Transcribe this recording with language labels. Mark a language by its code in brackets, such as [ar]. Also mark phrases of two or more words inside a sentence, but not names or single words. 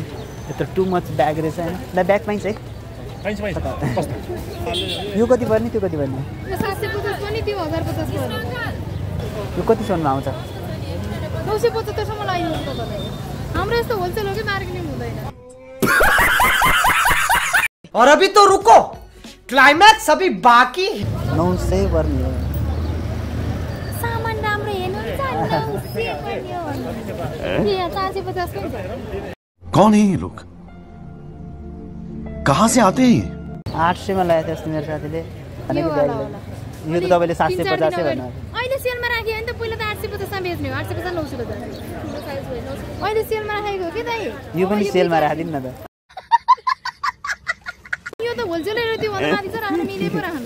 [ne] यत्रो [en] too much bag [ne] रहेछ हैन। ल ब्याग पाइन्छ है? यो कति पर्ने, त्यो कति पर्ने? यो कतिसम्ममा आउँछ? 975 सम्म लाइदिनु पर्छ। हाम्रो यस्तो होलसेल हो कि मार्केटिङ हुँदैन। [hi] और अभी तो रुको, क्लाइमैक्स अभी बाकी। [ne] 900 पर्ने हो। सामान राम्रो हेर्नुहुन्छ नि, 900 पर्ने हो। यहाँ 450 को हुन्छ। [hi] कौन है ये लोग, कहाँ से आते हैं? [ne] 800 मा ल्याएको थियो अस्ति मेरो साथीले। यो त तपाईले 750 भन्नु। अहिले सेलमा राख्यो भने त पहिला त 850 मा बेच्ने हो, 850 950। अहिले सेलमा राखेको हो कि दाइ? यो पनि सेलमा राखिदिनु न त। यो त होलसेलर हो, त्यो भन्दा माथि छ, राख्न मिले पो राख्नु।